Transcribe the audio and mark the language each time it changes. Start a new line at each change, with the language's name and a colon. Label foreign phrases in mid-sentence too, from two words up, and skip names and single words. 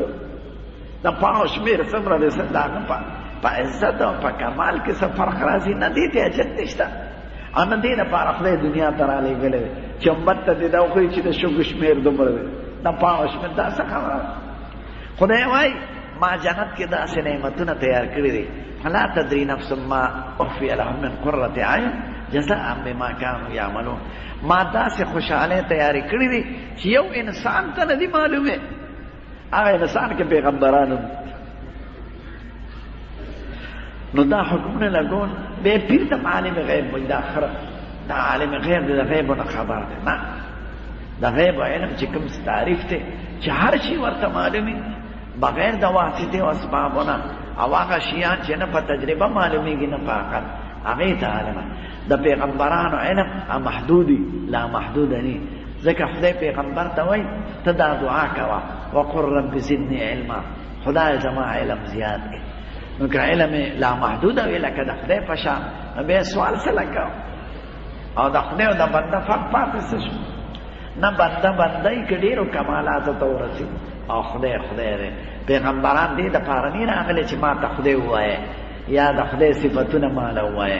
Pashto: د پاڼو شمېر څومره دی، څه د هغه په عزت او په کمال کې څه فرق راځي؟ نه دې ته حاجت نشته. او نه دې دپاره خدای دنیا ته رالیږلی دی چې امت ته دې دا وښایي چې د شګو شمېر دومره دی، د پاڼو شمېر. دا څه خبره ده؟ خدای وایي ما جنت کې داسې نعمتونه تیار کړي دي
Arabic: فلا تدري نفس ما اخفي لهم من قرة اعین جزاء بما كانوا يعملون.
Pashto: ما داسې خوشحالۍ تیارې کړي دي چې یو انسان ته نه دي معلومې. هغه انسان کې پیغمبرانو نو دا حکمونه لګول بیا پیر ته عالم غیب وایي دا خره دا عالم غیب دی، د غیبو نه خبر دی. نه، د غیب علم چې کوم تعریف دی چې هر شي ورته معلومي بغیر د واسطې او اسبابونه، او هغه شیان چې نه په تجربه معلومیږي نه په عقل، هغې ته عالمه. د پیغمبرانو علم محدودي لا محدود نه، ځکه خدای پیغمبر ته وایي ته دا دعا کوه
Arabic: وقل رب زدني علما،
Pashto: خدای زما علم زیات کړي. نو که علم لا محدوده وي لکه د خدای په شان، نو بیا سوال څه لګوه؟ او د خدای او د بنده فرق پاتې څه شو؟ نه بنده بندهی که ډېرو کمالاتو ته ورسېږي او خدای خدای دی. پیغمبران دې دپاره نه راغلی چې ما ته خدای ووایه یا د خدای صفتونه ماله ووایه.